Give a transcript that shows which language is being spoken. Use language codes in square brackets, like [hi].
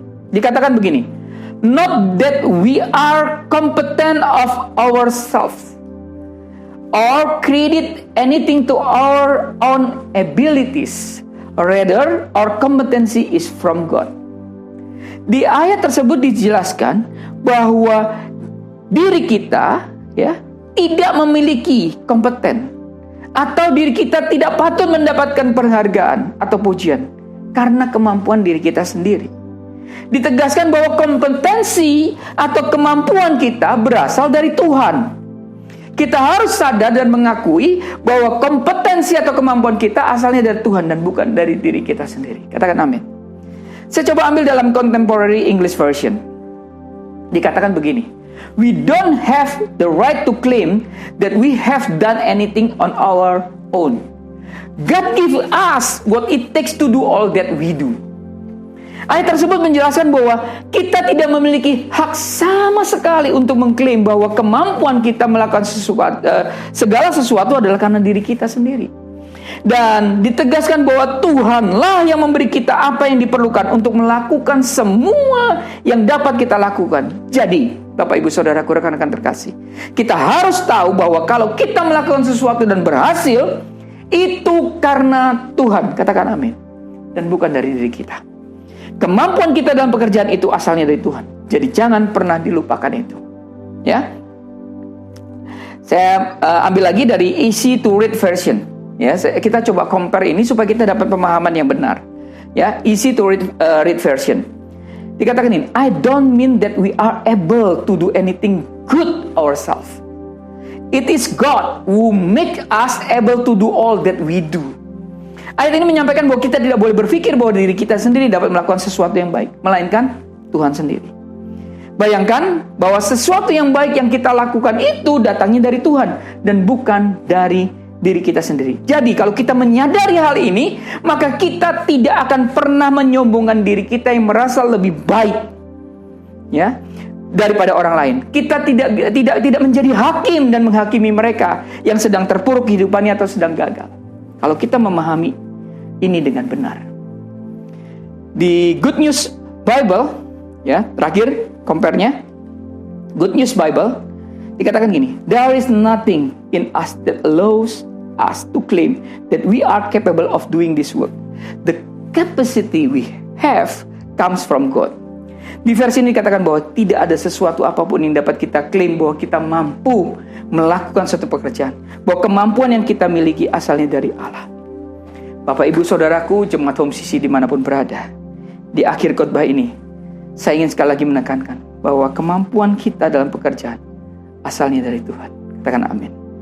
[id] Dikatakan begini, [en] "Not that we are competent of ourselves or credit anything to our own abilities. Rather, our competency is from God." [id] Di ayat tersebut dijelaskan bahwa diri kita ya tidak memiliki kompeten, atau diri kita tidak patut mendapatkan penghargaan atau pujian karena kemampuan diri kita sendiri. Ditegaskan bahwa kompetensi atau kemampuan kita berasal dari Tuhan. Kita harus sadar dan mengakui bahwa kompetensi atau kemampuan kita asalnya dari Tuhan dan bukan dari diri kita sendiri. Katakan amin. Saya coba ambil dalam Contemporary English Version. Dikatakan begini, [en] "We don't have the right to claim that we have done anything on our own. God give us what it takes to do all that we do." [id] Ayat tersebut menjelaskan bahwa kita tidak memiliki hak sama sekali untuk mengklaim bahwa kemampuan kita melakukan segala sesuatu adalah karena diri kita sendiri. Dan ditegaskan bahwa Tuhanlah yang memberi kita apa yang diperlukan untuk melakukan semua yang dapat kita lakukan. Jadi, Bapak, Ibu, Saudaraku, rekan-rekan terkasih, kita harus tahu bahwa kalau kita melakukan sesuatu dan berhasil, itu karena Tuhan. Katakan amin. Dan bukan dari diri kita. Kemampuan kita dalam pekerjaan itu asalnya dari Tuhan. Jadi jangan pernah dilupakan itu. Ya. Saya ambil lagi dari Easy to Read Version. Ya, kita coba compare ini supaya kita dapat pemahaman yang benar. Ya, Easy to Read Version. Dikatakan ini, [en] "I don't mean that we are able to do anything good ourselves. It is God who make us able to do all that we do." [id] Ayat ini menyampaikan bahwa kita tidak boleh berpikir bahwa diri kita sendiri dapat melakukan sesuatu yang baik, melainkan Tuhan sendiri. Bayangkan bahwa sesuatu yang baik yang kita lakukan itu datangnya dari Tuhan dan bukan dari diri kita sendiri. Jadi kalau kita menyadari hal ini, maka kita tidak akan pernah menyombongkan diri kita yang merasa lebih baik, ya, daripada orang lain. Kita tidak menjadi hakim dan menghakimi mereka yang sedang terpuruk kehidupannya atau sedang gagal. kalau kita memahami ini dengan benar. Di Good News Bible, ya, terakhir compare-nya, Good News Bible, dikatakan gini, [en] there is nothing in us that allows us to claim that we are capable of doing this work. The capacity we have comes from God. [id] Di versi ini dikatakan bahwa tidak ada sesuatu apapun yang dapat kita klaim bahwa kita mampu melakukan suatu pekerjaan. Bahwa kemampuan yang kita miliki asalnya dari Allah. Bapak, Ibu, Saudaraku, jemaat Home Sisi dimanapun berada. Di akhir khotbah ini, saya ingin sekali lagi menekankan bahwa kemampuan kita dalam pekerjaan asalnya dari Tuhan. Katakan amin.